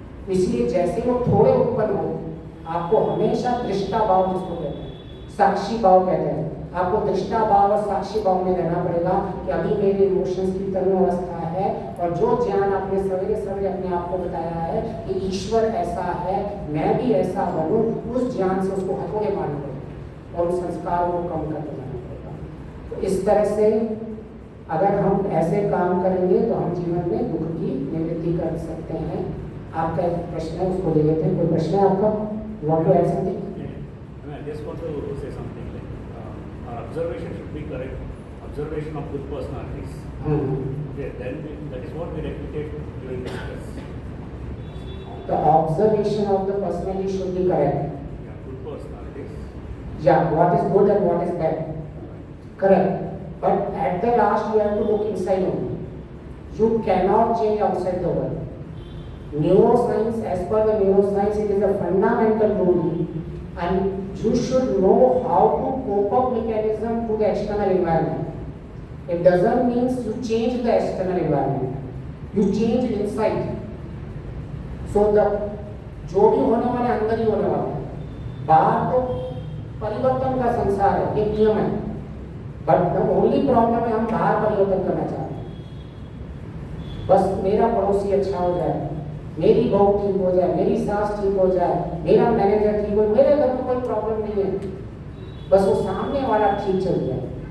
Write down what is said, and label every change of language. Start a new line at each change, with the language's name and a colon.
Hindi: इसलिए जैसे वो थोड़े उत्पन्न हो, आपको हमेशा दृष्टा भाव, जिसको कहते हैं साक्षी भाव कहते हैं, आपको दृष्टा भाव और साक्षी भाव में रहना पड़ेगा कि अभी मेरे इमोशंस की तरुण अवस्था है, और जो ज्ञान आपने सवेरे सवेरे अपने आप को बताया है कि ईश्वर ऐसा है, मैं भी ऐसा बनूं, उस ज्ञान से उसको हथौड़े मारना पड़ेगा और उस संस्कारों को कम करके जाना पड़ेगा। तो इस तरह से अगर हम ऐसे काम करेंगे तो हम जीवन में दुख की निवृत्ति कर सकते हैं। आपका एक प्रश्न है, उसको ले लेते हैं। कोई प्रश्न है आपका?
English: Want to add something? I just want to say something like our observation should be correct. Observation of good personalities. Okay, then that is what we replicate during the stress. The observation of the personality should be correct. Yeah, good personalities. Yeah, what is good and what is bad. Correct. But at the last you have to look inside only. You cannot change outside the world. Neuroscience, as per the neuroscience, it is a fundamental rule, and you should know how to cope up mechanism to the external environment. It doesn't mean you change the external environment, you change inside. So the
Hindi: जो भी होने वाले अंदर ही होने वाला है, बाहर तो परिवर्तन का संसार है, एक नियम है।
English: but the only problem
Hindi: है हम बाहर परिवर्तन करना चाहते हैं। बस मेरा पड़ोसी अच्छा हो जाए, मेरी बहू ठीक हो जाए, मेरी सास ठीक हो जाए, मेरा मैनेजर ठीक हो, मेरे घर में कोई प्रॉब्लम नहीं है, बस वो सामने वाला ठीक चल जाए।